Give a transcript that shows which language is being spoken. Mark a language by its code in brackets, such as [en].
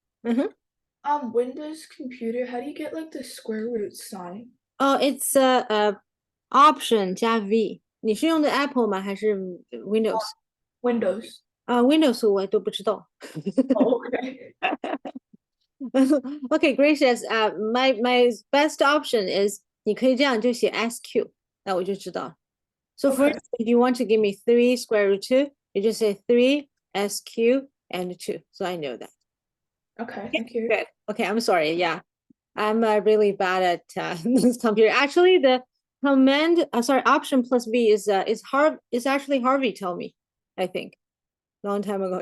[en] like Windows computer, how do you get like the square root sign? Oh, it's option 加 V。 [zh] 你是用的 Apple 吗？还是 Windows？ [en] Windows. [zh] Windows 我都不知道。 [en] Oh, okay. Okay, gracious. My best option is [zh] 你可以这样就写 SQ，那我就知道。 [en] So Okay. first, if you want to give me 3 square root 2, you just say 3 SQ and 2. So I know that. Okay, thank you. Good. Okay, I'm sorry. Yeah, I'm really bad at this computer. Actually, the command, sorry, option plus V is actually Harvey told me, I think, long time ago.